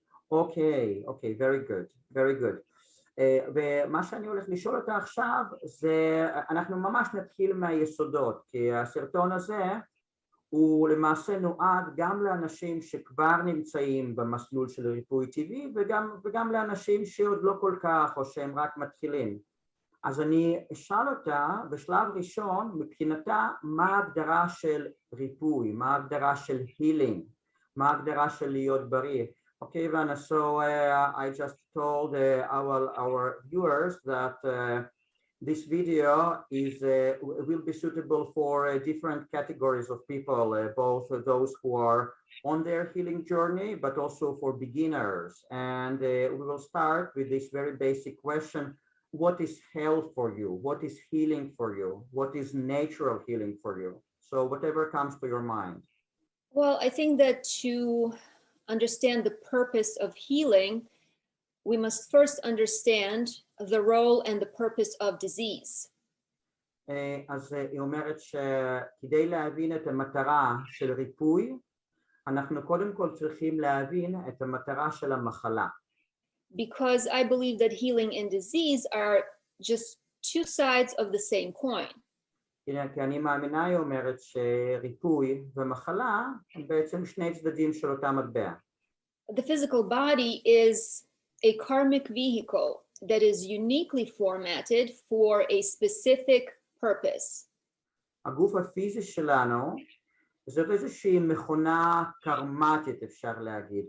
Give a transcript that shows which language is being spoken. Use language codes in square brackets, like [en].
[en] אוקיי, very good. [he] ומה שאני הולך לשאול אותה עכשיו זה, אנחנו ממש נתחיל מהיסודות, כי הסרטון הזה הוא למעשה נועד גם לאנשים שכבר נמצאים במסלול של ריפוי טבעי, וגם לאנשים שעוד לא כל כך, או שהם רק מתחילים. אז אני אשאל אותה בשלב ראשון מבחינתה מה ההגדרה של ריפוי, מה ההגדרה של healing, מה ההגדרה של להיות בריא. [en] Okay, Ivana, so I just told our viewers that this video will be suitable for different categories of people, both those who are on their healing journey, but also for beginners. And we will start with this very basic question. What is health for you? What is healing for you? What is natural healing for you? So whatever comes to your mind. Well, I think that to understand the purpose of healing, we must first understand the role and the purpose of disease. [he] אז היא אומרת שכדי להבין את המטרה של ריפוי, אנחנו קודם כל צריכים להבין את המטרה של המחלה. [en] Because I believe that healing and disease are just two sides of the same coin. [he] כי אני מאמינה, היא אומרת, שריפוי ומחלה הם בעצם שני צדדים של אותה מטבע. [en] The physical body is a karmic vehicle that is uniquely formatted for a specific purpose. [he] הגוף הפיזי שלנו זאת איזושהי מכונה קרמטית, אפשר להגיד.